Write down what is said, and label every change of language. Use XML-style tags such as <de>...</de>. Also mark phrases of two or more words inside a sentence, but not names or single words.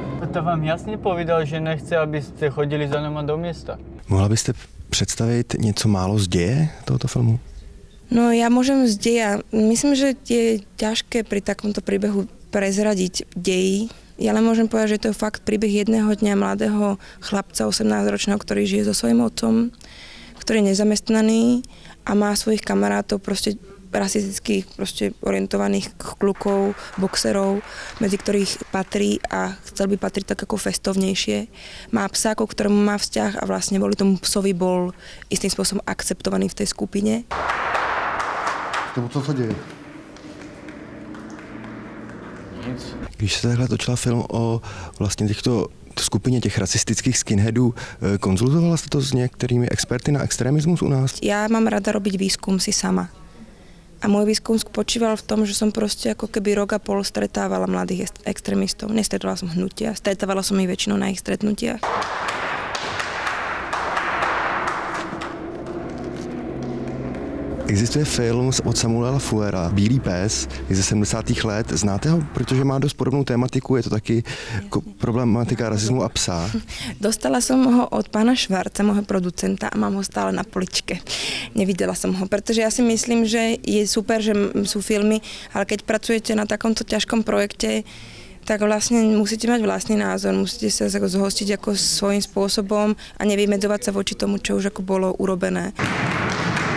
<cs>táta vám jasně povedal, že nechce, abyste chodili za náma do města. Mohla byste představit něco málo z děje tohoto filmu?</cs> <sk>No ja môžem z deja. Myslím, že je ťažké pri takomto príbehu prezradiť dej. Ja len môžem povedať, že to je fakt príbeh jedného dňa mladého chlapca, 18-ročného, ktorý žije so svojím otcom, ktorý je nezamestnaný a má svojich kamarátov, proste rasistických, proste orientovaných klukov, boxerov, medzi ktorých patrí a chcel by patriť tak ako festovnejšie. Má psa, ku ktorému má vzťah a vlastne kvôli tomu psovi bol istým spôsobom akceptovaný v tej skupine.</sk> <cs>Co se děje? Nic. Když se takhle točila film o vlastně těchto skupině těch rasistických skinheadů, konzultovala jste to s některými experty na extremismus u nás?</cs> <sk>Ja mám rada robiť výskum si sama. A môj výskum spočíval v tom, že som proste ako keby rok a pol stretávala mladých extrémistov. Nestretala som hnutia, stretávala som ich väčšinou na ich stretnutiach.</sk> <cs>Existuje film od Samuela Fullera, Bílý pes, je ze 70. let. Znáte ho? Protože má dost podobnou tématiku, je to taky problematika rasismu a psa.</cs> <sk>Dostala som ho od pána Švarca, môjho producenta, a mám ho stále na poličke. Nevidela som ho, pretože ja si myslím, že je super, že sú filmy, ale keď pracujete na takomto ťažkom projekte, tak vlastne musíte mať vlastný názor, musíte sa zhostiť ako svojím spôsobom a nevymedzovať sa voči tomu, čo už ako bolo urobené.</sk>